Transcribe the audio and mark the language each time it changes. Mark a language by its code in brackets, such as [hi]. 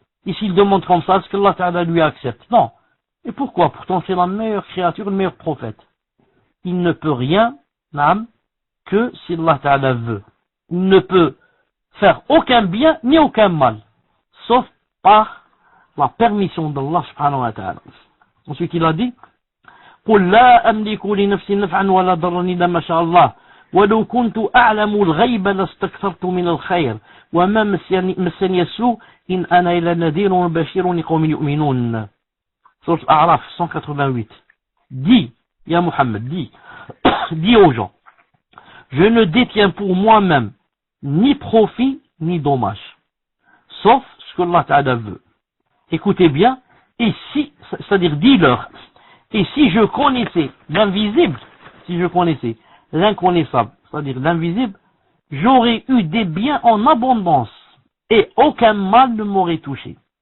[fr] Et s'il demande comme ça, est-ce que Allah ta'ala lui accepte? Non. Et pourquoi? Pourtant c'est la meilleure créature, le meilleur prophète. Il ne peut rien, que si Allah ta'ala veut. Il ne peut faire aucun bien ni aucun mal, sauf par la permission d'Allah subhanahu wa ta'ala. Ensuite il a dit, [ar] قل لا أملك لنفسي نفعا ولا ضرا إلا ما شاء الله ولو كنت أعلم الغيب لاستكثرت من الخير وما مسني السوء إن أنا إلا نذير وبشير لقوم يؤمنون. [fr] Sourate A'raf 188. Dis, ya Muhammad, dis aux gens, je ne détiens pour moi-même ni profit ni dommage, sauf ce que Allah Ta'ala veut. Écoutez bien, et si, c'est-à-dire dis-leur, et si je connaissais l'invisible, si je connaissais l'inconnaissable, c'est-à-dire l'invisible, j'aurais eu des biens en abondance et aucun mal ne m'aurait touché.